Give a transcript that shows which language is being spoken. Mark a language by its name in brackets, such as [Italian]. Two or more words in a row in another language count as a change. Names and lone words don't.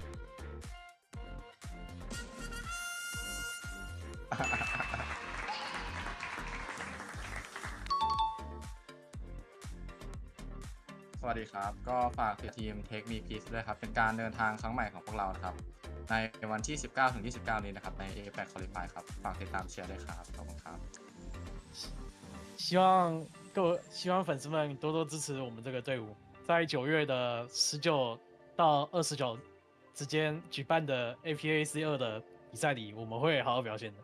[Thai] สวัสดีครับ ก็ฝากทีม Take Me Please ด้วยครับ เป็นการเดินทางครั้งใหม่ของพวกเรานะครับ ในวันที่ 19 ถึง 29 นี้นะครับ ใน [English] APAC Qualify [Thai] ครับ ฝากติดตามเชียร์ด้วยครับ ขอบคุณครับ [Chinese] 希望粉丝们多多支持我们这个队伍，在9月的19到29之间举办的 APAC2的比赛里，我们会好好表现的。